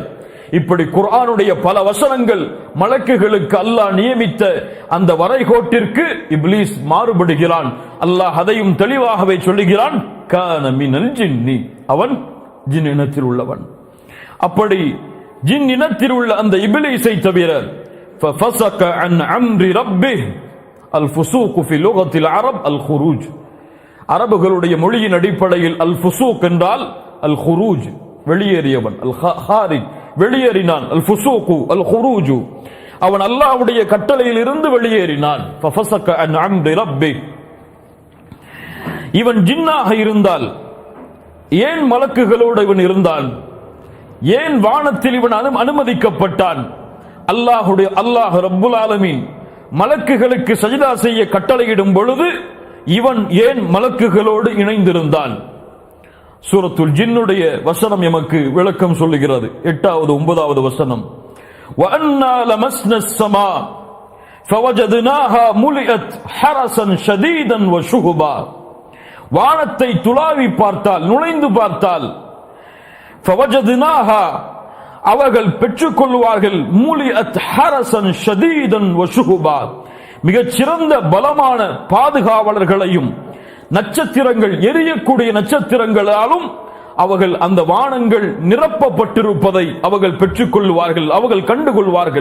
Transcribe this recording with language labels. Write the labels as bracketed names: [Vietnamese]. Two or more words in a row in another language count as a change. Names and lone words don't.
[Tamil] இப்படி குர்ஆனுடைய பல வசனங்கள் மலக்குகளுக்கு அல்லாஹ் நியமித்த அந்த வரைகோட்டிற்கு இப்லீஸ் மாறுபடுகிறான். அல்லாஹ் அதையும் தெளிவாகவே சொல்லுகிறான், [Arabic] كان من الجن, [Tamil] அவன் ஜின் இனத்தில் உள்ளவன். அப்படி ஜின் இனத்தில் உள்ள அந்த இப்லீஸை தவிர [Arabic] ففسق عن امر ربه الفسوق في لغه العرب الخروج. [Tamil] அரபுகளுடைய மொழியின் அடிப்படையில் [Arabic] الفسوق [Tamil] என்றால் [Arabic] الخروج, [Tamil] வெளியேறியவன். [Arabic] الخارج, [Tamil] வெளியேறினான். [Arabic] الفسوق الخروج, [Tamil] அவன் அல்லாஹ்வுடைய கட்டளையில் இருந்து வெளியேறினான். [Arabic] ففسق عن امر ربه. [Tamil] இவன் ஜின்னாக இருந்தால் ஏன் மலக்குகளோடு இவன் இருந்தான்? ஏன் வானத்தில் இவன் அனுமதிக்கப்பட்டான்? [Arabic] الله رب العالمين [Tamil] மலக்குகளுக்கு சஜ்தா செய்ய கட்டளையிடும் பொழுது இவன் ஏன் மலக்குகளோடு இணைந்திருந்தான்? சூரத்துல் ஜின்னுடைய வசனம் எமக்கு விளக்கம் சொல்லுகிறது. 8வது 9வது வசனம். [Arabic] وَأَنَّا لَمَسْنَا السَّمَاءَ فَوَجَدْنَاهَا مُلِئَتْ حَرَسًا شَدِيدًا وَشُهُبًا. [Tamil] வானத்தை துளாவி பார்த்தால், நுழைந்து பார்த்தால், فَوَجَدْنَاهَا, அவர்கள் பெற்றுக்கொள்வார்கள், [Arabic] مُلِئَتْ حَرَسًا شَدِيدًا وَشُهُبًا, [Tamil] மிகச் சிறந்த பலமான பாதுகாவலர்களையும் நட்சத்திரங்கள் எரியக்கூடிய நட்சத்திரங்களாலும் அவர்கள் அந்த வானங்கள் நிரப்பப்பட்டிருப்பதை அவர்கள் பெற்றுக் கொள்வார்கள், அவர்கள் கண்டுகொள்வார்கள்.